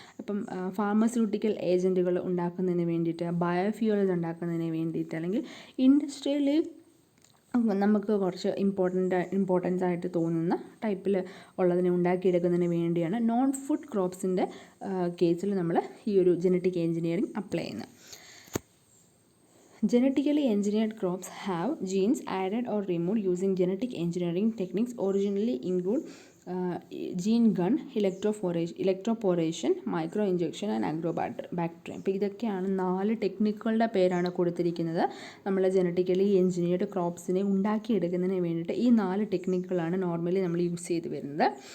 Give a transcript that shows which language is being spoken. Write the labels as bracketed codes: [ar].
[ml] അപ്പം ഫാർമസ്യൂട്ടിക്കൽ ഏജൻറ്റുകൾ ഉണ്ടാക്കുന്നതിന് വേണ്ടിയിട്ട്, ബയോഫ്യൂവൽസ് ഉണ്ടാക്കുന്നതിന് വേണ്ടിയിട്ട്, അല്ലെങ്കിൽ ഇൻഡസ്ട്രിയലി നമുക്ക് കുറച്ച് ഇമ്പോർട്ടൻസ് ആയിട്ട് തോന്നുന്ന ടൈപ്പിൽ ഉള്ളതിനെ ഉണ്ടാക്കിയെടുക്കുന്നതിന് വേണ്ടിയാണ് നോൺ ഫുഡ് ക്രോപ്സിൻ്റെ കേസിൽ നമ്മൾ ഈ ഒരു ജനറ്റിക് എൻജിനീയറിംഗ് അപ്ലൈ ചെയ്യുന്നത്. [en] Genetically engineered crops have genes added or removed using genetic engineering techniques originally include gene gun, electroporation, micro injection and agrobacterium. [ml] അപ്പോൾ ഇതൊക്കെയാണ് 4 ടെക്നിക്കുകളുടെ പേരാണ് കൊടുത്തിരിക്കുന്നത്. നമ്മൾ ജനറ്റിക്കലി എൻജിനീയർഡ് ക്രോപ്സിനെ ഉണ്ടാക്കിയെടുക്കുന്നതിന് വേണ്ടിയിട്ട് ഈ 4 ടെക്നിക്കുകളാണ് നോർമലി നമ്മൾ യൂസ് ചെയ്ത് വരുന്നത്.